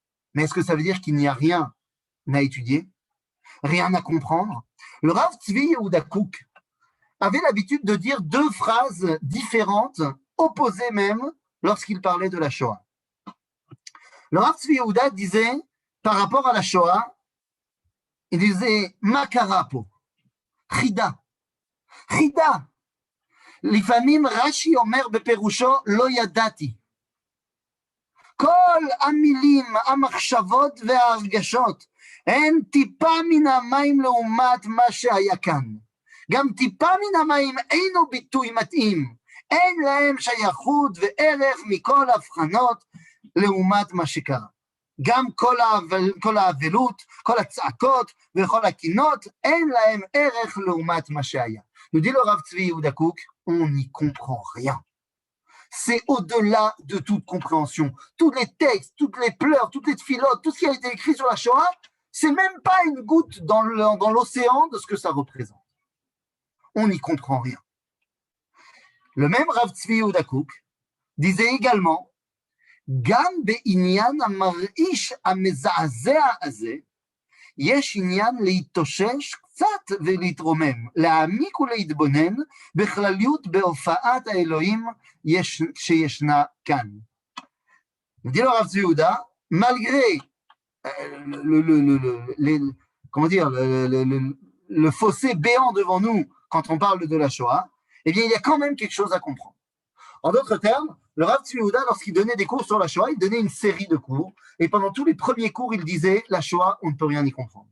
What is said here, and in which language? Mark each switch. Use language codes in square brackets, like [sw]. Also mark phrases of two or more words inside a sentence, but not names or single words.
[fr] Mais est-ce que ça veut dire qu'il n'y a rien à étudier, rien à comprendre? Le Rav Tzvi Yehuda Kook avait l'habitude de dire deux phrases différentes, opposées même, lorsqu'il parlait de la Shoah. Le Rav Tzvi Yehuda disait, par rapport à la Shoah, il disait « [he] מה קרה פה, חידה, חידה, לפעמים רש"י אומר בפירושו לא ידעתי. כל המילים, המחשבות וההרגשות הן טיפה מן המים לעומת מה שהיה כאן. גם טיפה מן המים אינו ביטוי מתאים, אין להם שייכות וערך מכל הבחנות לעומת מה שקרה. גם כל האבלות, כל הצעקות וכל הקינות, אין להם ערך לעומת מה שהיה. [fr] Nous dit le Rav Tzvi Yehuda Kook, on n'y comprend rien. C'est au-delà de toute compréhension. Tous les textes, toutes les pleurs, toutes les tfilotes, tout ce qui a été écrit sur la Shoah, c'est même pas une goutte dans l'océan de ce que ça représente. On n'y comprend rien. Le même Rav Tzvi Yehuda Kook disait également [he] גם בעניין המרעיש המזעזע הזה יש עניין להתאושש קצת ולהתרומם, להעמיק ולהתבונן בכלליות בהופעת האלוהים שישנה כאן. [fr] dit le Rav Tzvi Yehuda, malgré le fossé béant devant nous quand on parle de la Shoah, eh bien il y a quand même quelque chose à comprendre. En d'autres termes, le Rav Tzvi Yehuda, lorsqu'il donnait des cours sur la Shoah, il donnait une série de cours, et pendant tous les premiers cours, il disait « La Shoah, on ne peut rien y comprendre ».